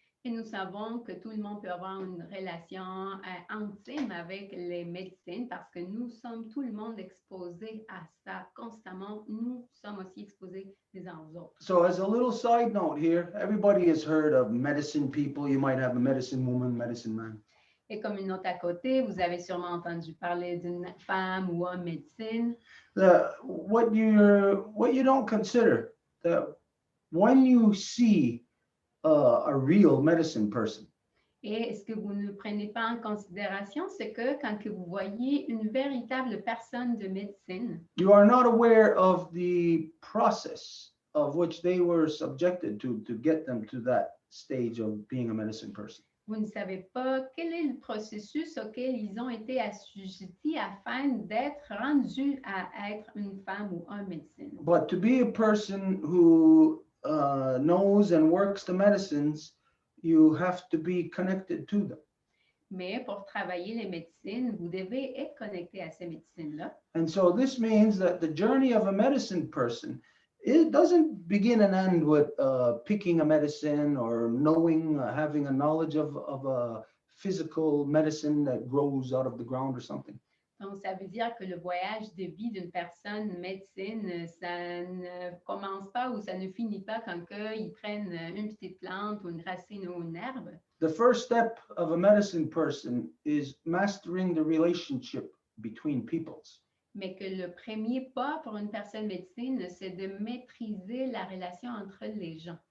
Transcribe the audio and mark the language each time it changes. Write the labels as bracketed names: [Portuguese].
[French] Et nous savons que tout le monde peut avoir une relation intime avec les médecines parce que nous sommes tout le monde exposés à ça constamment. Nous sommes aussi exposés les uns aux autres. [English] So as a little side note here, everybody has heard of medicine people. You might have a medicine woman, medicine man. [French] Et comme une note à côté, vous avez sûrement entendu parler d'une femme ou un médecin. [English] What you don't consider that when you see a real medicine person, [French] Et ce que vous ne prenez pas en considération, c'est que quand que vous voyez une véritable personne de médecine, [English] you are not aware of the process of which they were subjected to get them to that stage of being a medicine person. [French] vous ne savez pas quel est le processus auquel ils ont été assujettis afin d'être rendus à être une femme ou un médecin. [English] But to be a person who knows and works the medicines, you have to be connected to them. [French] Mais pour travailler les médecines, vous devez être connecté à ces médecines-là. [English] And so this means that the journey of a medicine person, it doesn't begin and end with picking a medicine or knowing, having a knowledge of a physical medicine that grows out of the ground or something. [French] Donc, ça veut dire que le voyage de vie d'une personne médecine, ça ne commence pas ou ça ne finit pas quand ils prennent une petite plante ou une racine ou une herbe. [English] The first step of a medicine person is mastering the relationship between peoples. [French] Mais que le premier pas pour une personne médecine, c'est de maîtriser la relation entre les gens.